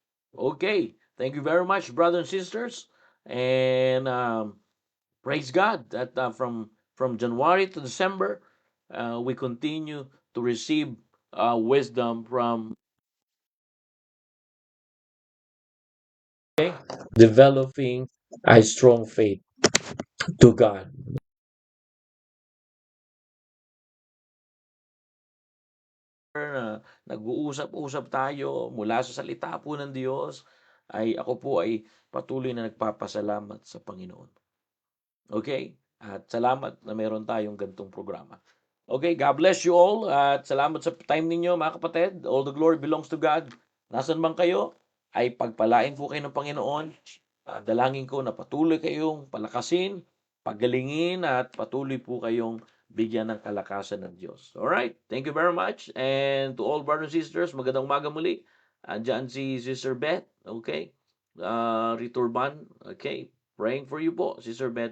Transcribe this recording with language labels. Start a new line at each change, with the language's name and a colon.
English: Okay, thank you very much, brothers and sisters. And praise God that from January to December, we continue to receive wisdom from developing a strong faith to God.
Filipino: Na nag-uusap-usap tayo mula sa salita po ng Diyos, ay ako po ay patuloy na nagpapasalamat sa Panginoon. Okay? At salamat na meron tayong gantong programa.
English: Okay, God bless you all.
Filipino: At salamat sa time ninyo, mga kapatid.
English: All the glory belongs to God.
Filipino: Nasaan man kayo, ay pagpalain po kayo ng Panginoon. Dalangin ko na patuloy kayong palakasin, pagalingin, at patuloy po kayong bigyan ng kalakasan ng Diyos.
English: Alright, thank you very much. And to all brothers and sisters,
Filipino: magandang umaga muli. Andiyan si Sister Beth, okay? Riturban, okay?
English: Praying for you po, Sister Beth.